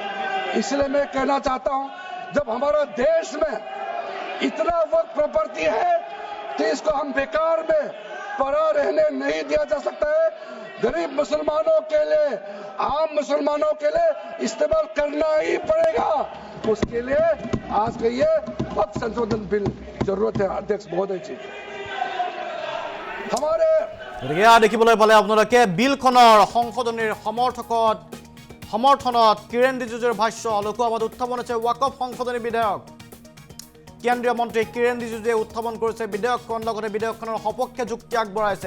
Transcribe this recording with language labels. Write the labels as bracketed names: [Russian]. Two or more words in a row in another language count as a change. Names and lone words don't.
[Hindi] इसलिए मैं कहना चाहता हूं, जब हमारा देश में इतना वक्त प्रॉपर्टी है तो इसको हम बेकार में पड़ा रहने नहीं दिया जा सकता है। गरीब मुसलमानों के लिए, आम मुसलमानों के लिए इस्तेमाल करना ही पड़ेगा। उसके लिए आज के ये वक्त संशोधन बिल जरूरत है। अध्यक्ष महोदय जी, हमारे [Assamese] গতিকে এয়া দেখিবলৈ পালে আপোনালোকে বিলখনৰ সংশোধনীৰ সমৰ্থনত কিৰেণ ৰিজিজুৰ ভাষ্য লোকসভাত উত্থাপন হৈছে ৱাকফ সংশোধনী বিধেয়ক। কেন্দ্ৰীয় মন্ত্ৰী কিৰেণ ৰিজিজুৱে উত্থাপন কৰিছে বিধেয়কখন, লগতে বিধেয়কখনৰ সপক্ষে যুক্তি আগবঢ়াইছে।